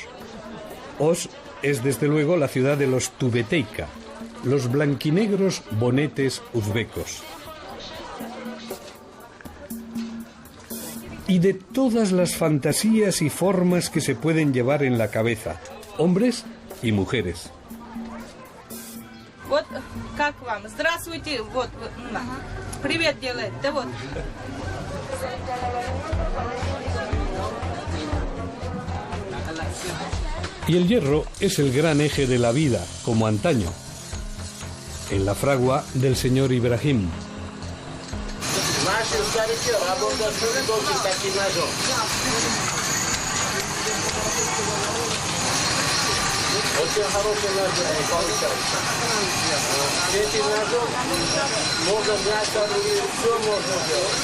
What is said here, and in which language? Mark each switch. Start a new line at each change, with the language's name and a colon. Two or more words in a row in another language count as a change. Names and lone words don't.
Spanish: Osh es desde luego la ciudad de los Tubeteika, los blanquinegros bonetes uzbecos. Y de todas las fantasías y formas que se pueden llevar en la cabeza, hombres y mujeres.
Russian: Вот как вам? Здравствуйте, вот, привет делает, да вот.
Spanish: Y el hierro es el gran eje de la vida, como antaño, en la fragua del señor Ibrahim.
Russian: Очень хороший ножик получается. Этим ножом можно мясо рубить, все можно делать.